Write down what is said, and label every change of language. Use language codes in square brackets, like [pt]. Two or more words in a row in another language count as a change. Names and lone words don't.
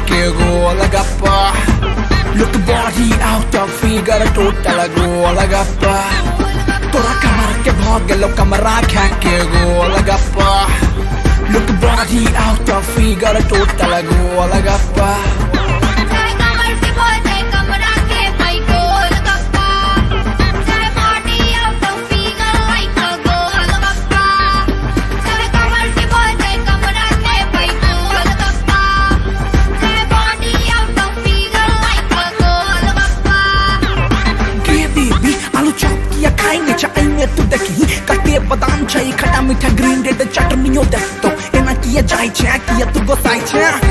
[mai] golagappa. [en] Look body out of figure total golagappa. [mai] तोरा कमर के भाग गेलो कमरा खा के गोलगप्पा. [en] Look body out of figure total golagappa. [mai] चाहे कमर से बोझे कमरा के भाई गोलगप्पा चाहे [en] body out of figure like a [mai] गोलगप्पा चाहे कमर से बोझे कमरा के भाई गोलगप्पा चाहे [en] body out of figure like a [mai] गोलगप्पा Baby, आलू चॉप किया खाएंगे चाहेंगे तू देखी कटे बादाम चाहिए खट्टा मीठा [en] green red [mai] चटनियों देख तो एना किया जाए छे किया तू गोसाई छे